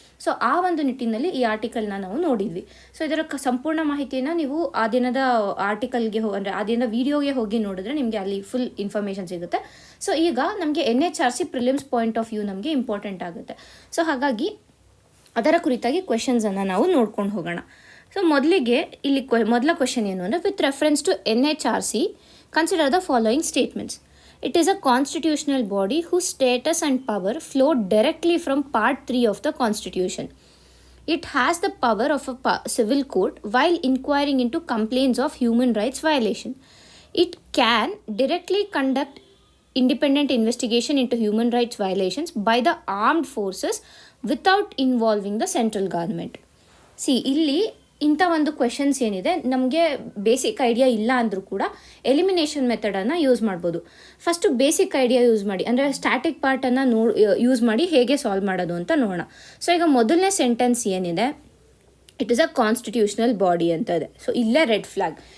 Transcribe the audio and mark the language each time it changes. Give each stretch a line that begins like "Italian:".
Kannada: So ಆ ಒಂದು ನಿಟ್ಟಿನಲ್ಲಿ ಈ ಆರ್ಟಿಕಲ್ನ ನಾವು ನೋಡಿದ್ವಿ. ಸೊ ಇದರ ಸಂಪೂರ್ಣ ಮಾಹಿತಿಯನ್ನು ನೀವು ಆ ದಿನದ ಆರ್ಟಿಕಲ್ಗೆ ಅಂದರೆ ಆ ದಿನದ ವಿಡಿಯೋಗೆ ಹೋಗಿ ನೋಡಿದ್ರೆ ನಿಮಗೆ ಅಲ್ಲಿ ಫುಲ್ ಇನ್ಫಾರ್ಮೇಷನ್ ಸಿಗುತ್ತೆ. ಸೊ ಈಗ ನಮಗೆ NHRC prelims
English: point of view
Kannada: ನಮಗೆ ಇಂಪಾರ್ಟೆಂಟ್ ಆಗುತ್ತೆ. ಸೊ ಹಾಗಾಗಿ ಅದರ ಕುರಿತಾಗಿ ಕ್ವೆಶನ್ಸನ್ನು ನಾವು ನೋಡ್ಕೊಂಡು ಹೋಗೋಣ. ಸೊ ಮೊದಲಿಗೆ ಇಲ್ಲಿ ಮೊದಲ ಕ್ವೆಶನ್ ಏನು ಅಂದರೆ,
English: With reference to NHRC consider the following statements. It is a constitutional body whose status and power flow directly from Part 3 of the Constitution. It has the power of a civil court while inquiring into complaints of human rights violation. It can directly conduct independent investigation into human rights violations by the armed forces without involving the central government.
Kannada: See, ಇಲ್ಲಿ ಇಂಥ ಒಂದು questions ಏನಿದೆ, ನಮಗೆ basic idea ಇಲ್ಲ ಅಂದರೂ ಕೂಡ elimination ಮೆಥಡನ್ನು use ಮಾಡ್ಬೋದು. First basic idea use ಮಾಡಿ, ಅಂದರೆ ಸ್ಟ್ಯಾಟಿಕ್ ಪಾರ್ಟನ್ನು ಯೂಸ್ ಮಾಡಿ ಹೇಗೆ ಸಾಲ್ವ್ ಮಾಡೋದು ಅಂತ ನೋಡೋಣ. ಸೊ ಈಗ ಮೊದಲನೇ ಸೆಂಟೆನ್ಸ್ ಏನಿದೆ,
English: it is a constitutional body
Kannada: ಅಂತ ಇದೆ. ಸೊ ಇಲ್ಲೇ
English: Red flag.